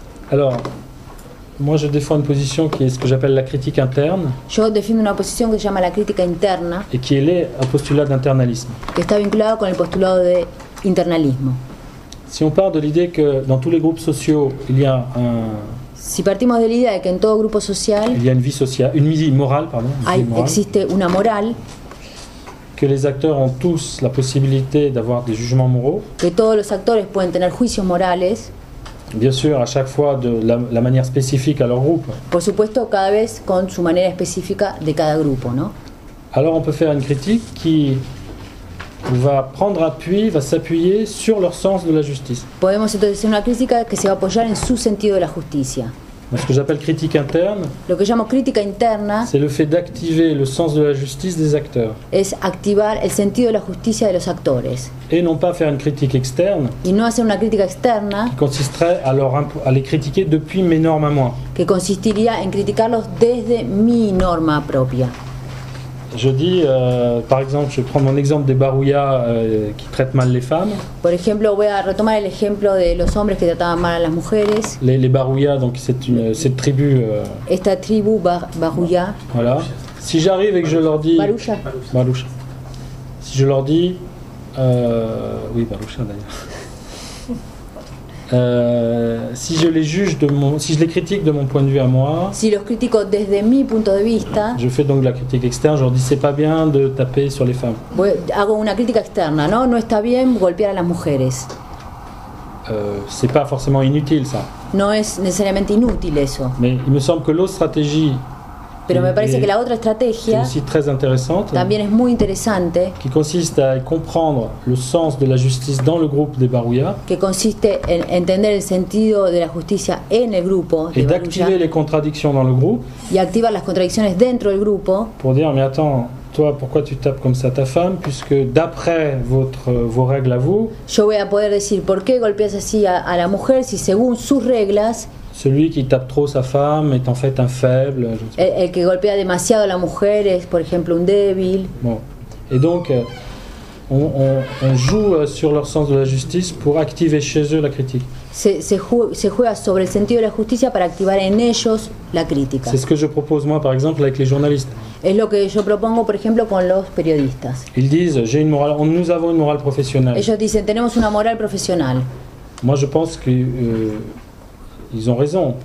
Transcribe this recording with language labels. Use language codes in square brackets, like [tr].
[fr] Alors, moi je défends une position qui est ce que j'appelle la critique interne. [es] Yo defiendo una posición que se llama la crítica interna. [fr] Et qui est liée au postulat d'internalisme. [es] Que está vinculado con el postulado de internalismo. [fr] Si on part de l'idée que dans tous les groupes sociaux, il y a un... [es] Si partimos de la idea de que en todo grupo social... [fr] Il y a une vie sociale, une vie morale, pardon. [es] Existe una moral. [fr] Que les acteurs ont tous la possibilité d'avoir des jugements moraux. [es] Que todos los actores pueden tener juicios morales. [fr] Bien sûr, à chaque fois de la manière spécifique à leur groupe. [es] Por supuesto, cada vez con su manera específica de cada grupo, ¿no? [fr] Alors on peut faire une critique qui va prendre appui, va s'appuyer sur leur sens de la justice. [es] Podemos entonces hacer una crítica que se va a apoyar en su sentido de la justicia. [fr] Ce que j'appelle critique interne, [es] lo que llamo crítica interna, [fr] c'est le fait d'activer le sens de la justice des acteurs. [es] Es activar el sentido de la justicia de los actores. [fr] Et non pas faire une critique externe. [es] Y no hacer una crítica externa. [fr] Qui consisterait à les critiquer depuis mes normes à moi. [es] Que consistiría en criticarlos desde mi norma propia. [fr] Je dis, par exemple, je prends mon exemple des barouillas qui traitent mal les femmes. [es] Por ejemplo, voy a retomar el ejemplo de los hombres que trataban mal a las mujeres. [fr] Les barouillas, donc cette tribu. [es] Esta tribu barouilla. [fr] Voilà. Si j'arrive et que je leur dis. Baroucha. Baroucha. Si je leur dis, oui, baroucha d'ailleurs. Si je les juge si je les critique de mon point de vue à moi, [es] si los critico desde mi punto de vista, [fr] je fais donc de la critique externe, je leur dis c'est pas bien de taper sur les femmes. [es] Hago una crítica externa, ¿no? No está bien golpear a las mujeres. [fr] C'est pas forcément inutile ça. [es] No es necesariamente inútil eso. [fr] Mais il me semble que l'autre stratégie. [es] Pero me parece que la otra estrategia [fr] aussi très intéressante, [es] también es muy interesante, [fr] qui consiste à comprendre le sens de la justice dans le groupe des barouillas, [es] que consiste en entender el sentido de la justicia en el grupo [fr] et d'activer les contradictions dans le groupe, [es] y activar las contradicciones dentro del grupo, [fr] pour dire mais attends, toi pourquoi tu tapes comme ça ta femme, puisque d'après vos règles à vous, [es] yo voy a poder decir por qué golpeas así a la mujer si según sus reglas [fr] celui qui tape trop sa femme est en fait un faible. [es] El que golpea demasiado a la mujer es, por ejemplo, un débil. [fr] Bon. Et donc, on joue sur leur sens de la justice pour activer chez eux la critique. [es] Se juega sobre el sentido de la justicia para activar en ellos la crítica. [fr] C'est ce que je propose moi, par exemple, avec les journalistes. [es] Es lo que yo propongo, por ejemplo, con los periodistas. [fr] Ils disent, nous avons une morale professionnelle. [es] Ellos dicen, tenemos una moral profesional. [fr] Moi, je pense que ils ont raison.